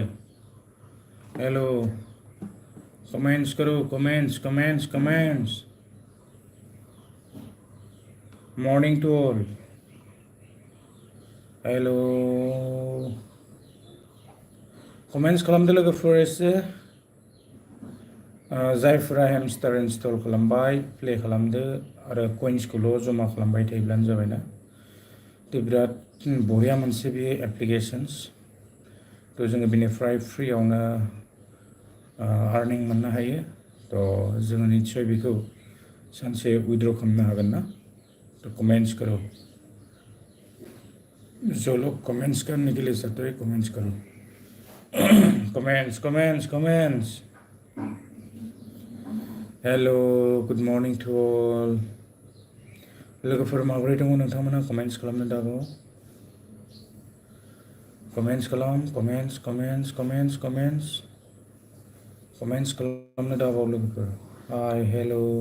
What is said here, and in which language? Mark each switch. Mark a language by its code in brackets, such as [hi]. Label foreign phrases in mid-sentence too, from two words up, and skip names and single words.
[hi] हेलो. कमेंट्स करो. [en] comments. morning to all. [brx] हेलो. कमेंट्स खालामदो लोगोफोर एसे. जायफोरा हेमस्टार इनस्टल खालामबाय प्ले खालामदो आरो कइन्सखौल' जमा खालामबाय थायोब्लानो जाबायना. बिराद बरिया मोनसे बे एप्लिकेशन्स. जोङो बेनिफ्राय फ्रियावनो आर्निं मोननो हायो. जोङो निश्चय बेखौ सानसे उइथड्र खालामनो हागोन ना. [hi] कमेंट्स करो. जो लोग कमेंट्स करने के लिए चाहते हैं कमेंट्स करो. [en] comments. hello, good morning to all. [brx] लोगोफोर माबोरै दङ नोंथांमोना कमेंट्स खालामनो दाबाव. कमेंट्स खालाम. कमेंट्स खालामनो दाबाव लोगोफोर. [en] hi, hello.